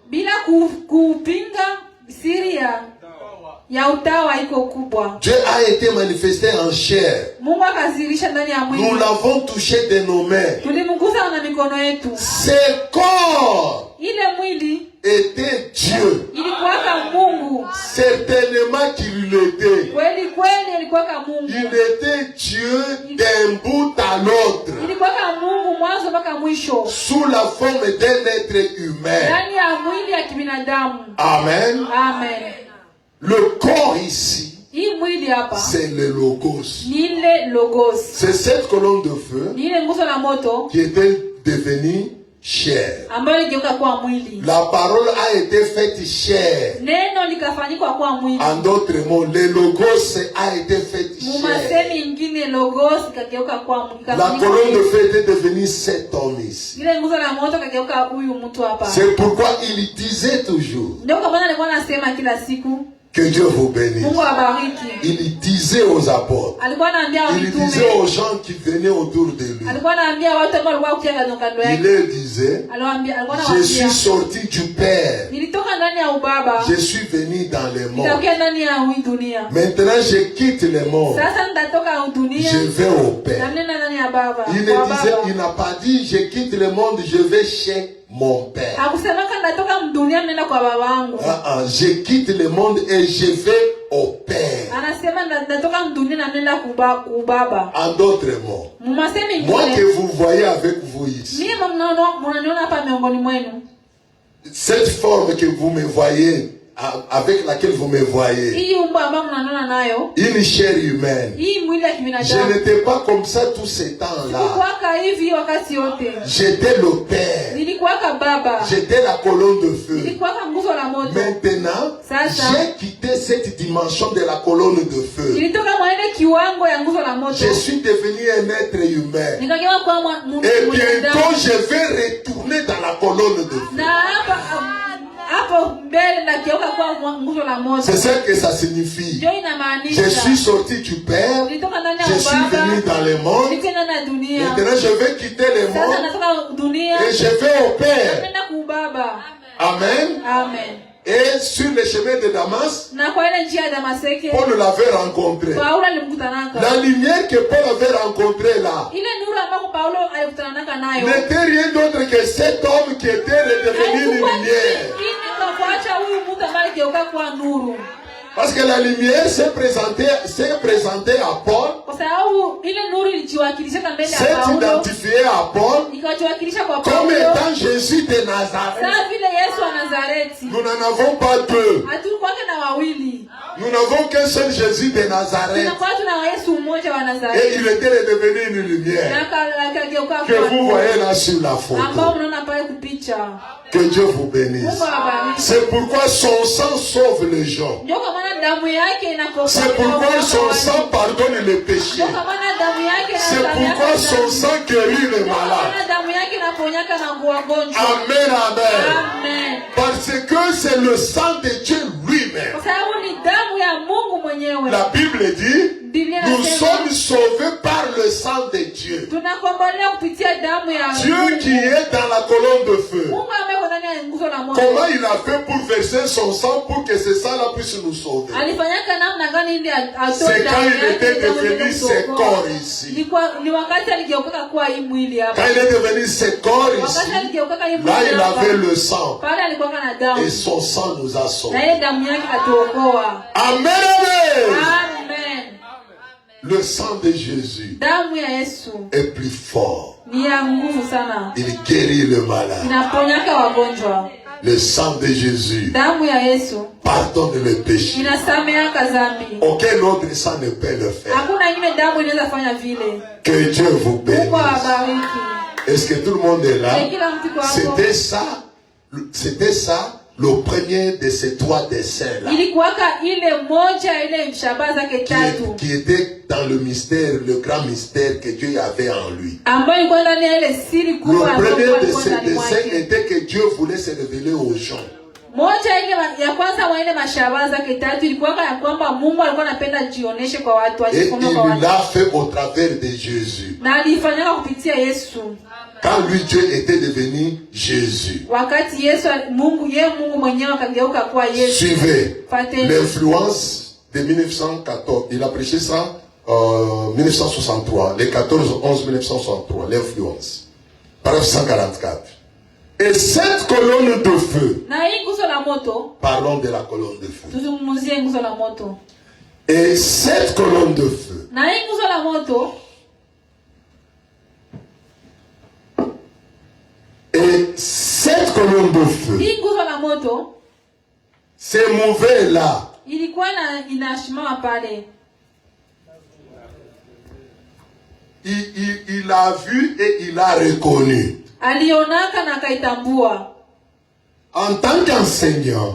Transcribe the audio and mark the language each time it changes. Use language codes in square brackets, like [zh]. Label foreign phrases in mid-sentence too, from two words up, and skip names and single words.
[fr] Dieu a été manifesté en chair. Nous l'avons touché de nos mains. Ce corps était Dieu. [sw] ilikuwaka Mungu. [fr] Certainement qu'il l'était. [sw] Kweli kweli ilikuwaka Mungu. [fr] Il était Dieu d'un bout à l'autre. [sw] Ilikuwaka Mungu mwanzo mpaka mwisho. [fr] Sous la forme d'un être humain. [sw] Ndani ya mwili ya kibinadamu. [fr] Amen. [sw] Amen. [fr] Le corps ici, [sw] hii mwili hapa, [fr] c'est le logos. [sw] Ni ile logos. [fr] C'est cette colonne de feu [sw] Ni ile nguzo la moto [fr] qui était devenue chair. [sw] ambayo iligeuka kuwa mwili. [fr] La parole a été faite chair. [sw] Neno likafanyika kuwa mwili. [fr] En d'autres mots, le logos a été fait chair. [sw] Mumasemi ingine logos ikageuka kuwa mwili. [fr] La colonne de feu était devenue cet homme ici. [sw] Ile nguzo la moto ikageuka huyu mtu hapa. [fr] C'est pourquoi il disait toujours. [sw] Ndio kwa maana alikuwa anasema kila siku. [fr] Que Dieu vous bénisse. [sw] Mungu abariki. [fr] Il disait aux apôtres. [sw] Alikuwa anaambia [fr] Il [sw] mitume. [fr] disait aux gens qui venaient autour de lui. [sw] Alikuwa anaambia watu ambao walikuwa kando kando yake. [fr] Il leur disait, je suis sorti du Père. [sw] Nilitoka ndani ya ubaba. [fr] Je suis venu dans le monde. [sw] Nikakuja ndani ya dunia. [fr] Maintenant je quitte le monde. [sw] Sasa nitatoka dunia. [fr] Je vais au Père. [sw] Nenda ndani ya baba. [fr] Il ne disait, il n'a pas dit je quitte le monde, je vais chez mon Père. [sw] Hakusemaka nitatoka dunia nenda kwa baba wangu. [fr] Je quitte le monde et je vais au Père. [sw] Anasema nitatoka dunia na nenda kwa baba. [fr] En d'autres mots, [sw] Mumasemi [fr] moi [sw] ingine. [fr] que vous voyez avec vous ici, [sw] Mimi mnaniona hapa miongoni mwenu. [fr] cette forme que vous me voyez, avec laquelle vous me voyez, [sw] Hii umbo ambayo mnaniona nayo. [fr] une chair humaine. [sw] Hii mwili ya [fr] Je [sw] kibinadamu. [fr] n'étais pas comme ça tous ces temps-là. [sw] Nilikuwaka hivi wakati yote. [fr] J'étais le Père. [sw] Nilikuwaka baba. [fr] J'étais la colonne de feu. [sw] Nilikuwaka nguzo la moto. [fr] Maintenant, [sw] Sasa, [fr] j'ai quitté cette dimension de la colonne de feu. [sw] nilitoka mwaile kiwango ya nguzo la moto. [fr] Je suis devenu un être humain. [sw] Nikageuka kwa [fr] Et bientôt, je vais retourner dans la colonne de feu. [sw] na hapo mbele nageuka kwa nguzo la moto. [fr] C'est ça que ça signifie. [sw] Ndio inamaanisha. [fr] Je suis sorti du Père. [sw] Nilitoka ndani ya [fr] Je suis [sw] baba. [fr] venu dans le monde. [sw] Niko ndani ya dunia. [fr] Maintenant, je vais quitter le [sw] Sasa [fr] monde [sw] natoka dunia. [fr] et je vais au Père. [sw] Nenda kwa baba. [fr] Amen. [sw] Amen. [fr] Et sur le chemin de Damas, [sw] Na kwa ile njia ya Damaseke, [fr] Paul l'avait rencontré. [sw] Paulo alimkutanaka. [fr] La lumière que Paul avait rencontrée là [sw] Ile nuru ambayo Paulo alikutanaka nayo. [fr] n'était rien d'autre que cet homme qui était redevenu une lumière. [sw] Kwa kuacha huyu mtu ambaye aligeuka kuwa nuru. [fr] Parce que la lumière s'est présentée à Paul, [sw] Kwa sababu ile nuru ilijiwakilisha mbele ya [fr] s'est [sw] Paulo. [fr] identifiée à Paul [sw] Ikajiwakilisha kwa [fr] comme [sw] Paulo. [fr] étant Jésus de Nazareth. [sw] Sasa vile Yesu wa Nazareti. [fr] Nous n'en avons pas deux. [sw] Hatukuwa na wawili. [fr] Nous n'avons qu'un seul Jésus de Nazareth. [sw] Tunakuwa tuna Yesu mmoja wa [fr] Et [sw] Nazareti. [fr] il était redevenu une lumière [sw] Na [fr] que vous voyez là sur la [sw] ambao [fr] photo. [sw] mnaona pale kupicha. [fr] Que Dieu vous bénisse. [sw] Mungu awabariki. [fr] C'est pourquoi son sang sauve les gens. [sw] Ndio kwa maana damu yake inakomboa. [fr] C'est pourquoi son sang pardonne les péchés. [sw] Ndio kwa maana damu yake [fr] C'est [sw] inasamehe [fr] pourquoi [sw] dhambi. [fr] son sang guérit les [sw] Ndio kwa [fr] malades. [sw] maana damu yake inaponyaka na wagonjwa. [fr] Amen, amen. [sw] Amen. [fr] Parce que c'est le sang de Dieu lui-même. [sw] Kwa sababu ni damu ya Mungu mwenyewe. [fr] La Bible dit, [sw] Biblia [fr] nous [sw] inasema, [fr] sommes sauvés par le sang de Dieu. [sw] tunakombolewa kupitia damu ya [fr] Dieu [sw] Mungu. [fr] qui est dans la colonne de feu. [sw] Mungu ambaye ndani ya nguzo la moto. [fr] Comment il a fait pour verser son sang pour que ce sang-là puisse nous sauver? [sw] Alifanyaka namna gani ili atoe [fr] C'est quand [sw] damu [fr] il [sw] yake [fr] était [sw] ili aweze [fr] devenu ce [sw] kutuokoa. [fr] corps ici. [sw] Ni wakati aligeuka kuwa hii mwili [fr] Quand [sw] hapa. [fr] il est devenu ce corps ici, [sw] Wakati aligeuka hii [fr] là [sw] mwili [fr] il [sw] hapa. [fr] avait le sang. [sw] Pale alikuwa na damu. [fr] Et son sang nous a sauvés. [sw] Na ile damu yake katuokoa. [fr] Amen, amen. [sw] Amen. [fr] Le sang de Jésus [sw] Damu ya Yesu [fr] est plus fort. [sw] ni ya nguvu sana. [fr] Il guérit le malade. [sw] Inaponyaka wagonjwa. [fr] Le sang de Jésus [sw] Damu ya Yesu [fr] pardonne le péché. [sw] inasameheaka dhambi. [fr] Aucun autre sang ne peut le faire. [sw] Hakuna ingine damu inaweza fanya vile. [fr] Que Dieu vous [sw] Mungu [fr] bénisse. [sw] awabariki. [fr] Est-ce que tout le monde est là? [sw] Na kila mtu kwa hapo. [fr] C'était ça le premier de ces trois dessins-là. [sw] Ilikuwaka ile moja ile shabaha zake tatu. [fr] Qui était dans le mystère, le grand mystère que Dieu avait en lui. [sw] Ambayo ilikuwa ndani ya ile siri [fr] Le [sw] kubwa ambayo [fr] premier de [sw] ilikuwa [fr] ces [sw] ndani [fr] dessins [sw] mwake. [fr] était que Dieu voulait se révéler aux gens. [sw] Moja ile ya kwanza wa ile mashabaha zake tatu ilikuwa ya kwamba Mungu alikuwa anapenda jioneshe kwa watu, [fr] Et [sw] ajifunue [fr] il [sw] kwa watu. [fr] l'a fait au travers de Jésus. [sw] Na alifanyaka kupitia Yesu. [fr] Quand lui, Dieu était devenu Jésus. [sw] Wakati Yesu Mungu mwenyewe akageuka kuwa Yesu. [fr] Suivez [sw] Fateni. [fr] l'influence de 1914. Il a prêché ça en 1963, les 14-11-1963, l'influence. Paragraphe 144. Et cette colonne de feu. [sw] Na hii nguzo la moto. [fr] Parlons de la colonne de feu. [sw] Tuzungumzie nguzo la moto. [fr] Et cette colonne de feu. [sw] Na hii nguzo la moto. [fr] Et cette colonne de feu. [sw] Hii nguzo la moto. [fr] C'est mauvais là. [sw] Ilikuwa inasimama pale. [fr] Il a vu et il a reconnu. [sw] Alionaka na akaitambua. [fr] En tant qu'enseignant,